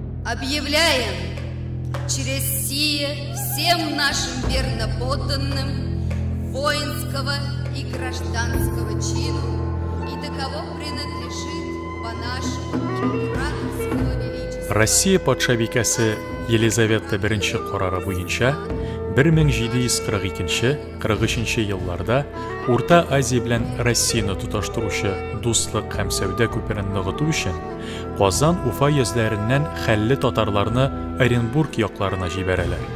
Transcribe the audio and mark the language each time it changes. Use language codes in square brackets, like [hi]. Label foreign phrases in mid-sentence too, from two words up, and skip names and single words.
[ru] Объявляем через сие всем нашим верноподданным воинского и гражданского чину и до кого принадлежит по нашему императорского величества. [tt] Россия патшабикасы Елизавета I карары буенча 1742-43 елларда Урта Азия белән Россияны тоташтыручы дуслык һәм сәүдә күперен ныгыту өчен Казан, Уфа йөзләреннән хәлле татарларны Оренбург якларына җибәрәләр.